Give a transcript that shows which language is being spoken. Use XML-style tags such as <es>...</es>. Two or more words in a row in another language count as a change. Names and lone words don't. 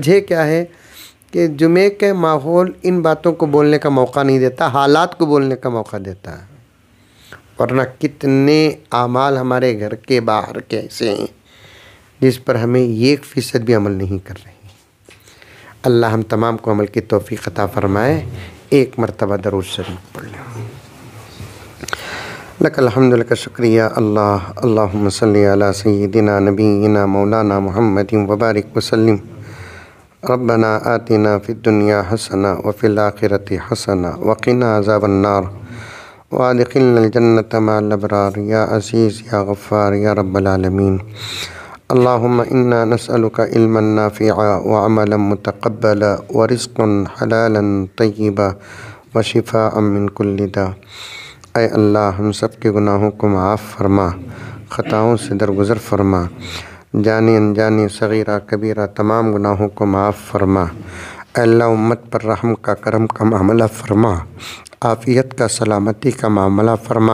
<hi>उसकी वजह क्या है कि जुमे के माहौल इन बातों को बोलने का मौका नहीं देता, हालात को बोलने का मौका देता है। वरना कितने आमाल हमारे घर के बाहर के ऐसे हैं जिस पर हमें 1% भी अमल नहीं कर रहे। अल्लाह हम तमाम को अमल की तौफीक अता फरमाए। एक मरतबा दरूद शरीफ पढ़ लें।</hi> <ar>لك الحمد</ar> <hi>लक शुक्रिया अल्लाह।</hi> <ar>اللهم صل على سيدنا نبينا مولانا محمد وبارك وسلم. ربنا آتنا في الدنيا حسنة وفي الآخرة حسنة وقنا عذاب النار وأدخلنا الجنة مع الأبرار يا عزيز يا غفار يا رب العالمين. اللهم إنا نسألك علما نافعا وعملا متقبلا ورزقا حلالا طيبا وشفاء من كل داء.</ar> <hi>ऐ अल्लाह हम सब के गुनाहों को माफ़ फरमा, ख़ताओं से दरगुज़र फरमा, जाने अनजाने सगीरा कबीरा तमाम गुनाहों को माफ़ फरमा। अल्लाह उम्मत पर रहम का करम का मामला फरमा, आफ़ियत का सलामती का मामला फरमा।</hi>